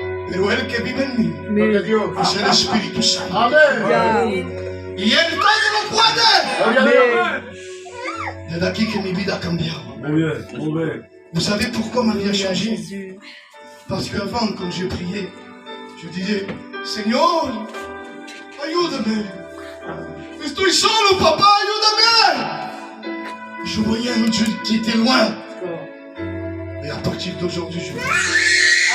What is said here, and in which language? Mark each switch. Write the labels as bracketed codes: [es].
[es] Pero el que vive en mí es el Espíritu Santo. Y él todo lo puede. [fr] C'est [es] aquí que mi vida ha cambiado. Muy bien. [fr] Vous savez pourquoi ma vie a changé? Parce qu'avant, quand je priais, je disais, Seigneur, [es] ayúdame. Estoy solo, papá, ayúdame. [fr] Je voyais un Dieu qui était loin. Et à partir d'aujourd'hui, je dis,